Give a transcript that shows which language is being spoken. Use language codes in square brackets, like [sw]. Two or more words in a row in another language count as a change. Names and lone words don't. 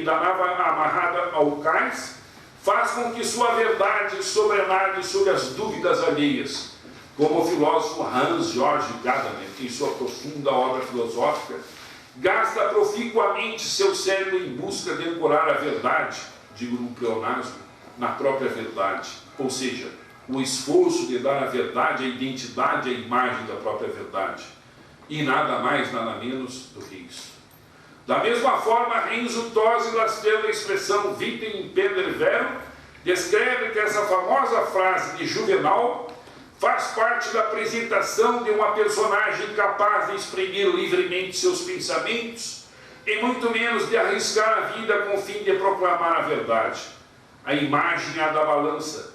[pt] da nave amarrada ao cais, faz com que sua verdade sobrenade sobre as dúvidas alheias, como o filósofo Hans Georg Gadamer, em sua profunda obra filosófica, gasta proficuamente seu cérebro em busca de ancorar a verdade, digo num pleonasmo, na própria verdade, ou seja, o esforço de dar à verdade a identidade e a imagem da própria verdade, e nada mais, nada menos do que isso. Da mesma forma, Renzo Tosi, lastrando a expressão [la] Vitam impendere vero, [pt] descreve que essa famosa frase de Juvenal faz parte da apresentação de uma personagem capaz de exprimir livremente seus pensamentos e muito menos de arriscar a vida com o fim de proclamar a verdade. a imagem a da balança.